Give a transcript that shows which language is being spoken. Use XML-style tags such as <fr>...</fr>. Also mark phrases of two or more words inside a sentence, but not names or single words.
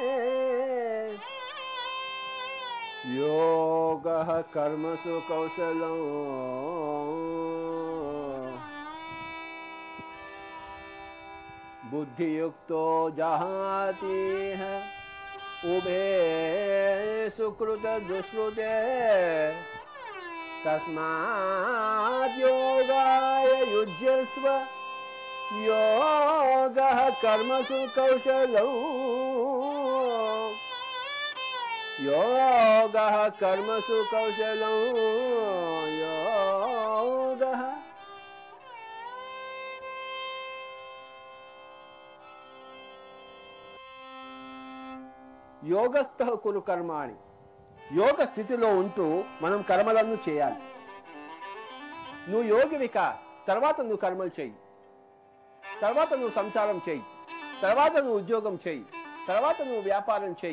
<sa>योगः कर्मसु कौशलं बुद्धियुक्तो जहातिः उभे सुकृत दुष्कृते तस्मात् योगाय युज्यस्व। योगः कर्मसु कौशलौ योगः कर्मसु कौशलौ योगः యోగస్థః కురు కర్మాణి</sa> <te>యోగ స్థితిలో ఉంటూ మనం కర్మలను చేయాలి. నువ్వు యోగివిక తర్వాత నువ్వు కర్మలు చేయి, తర్వాత నువ్వు సంసారం చేయి, తర్వాత నువ్వు ఉద్యోగం చేయి, తర్వాత నువ్వు వ్యాపారం చేయి.</te>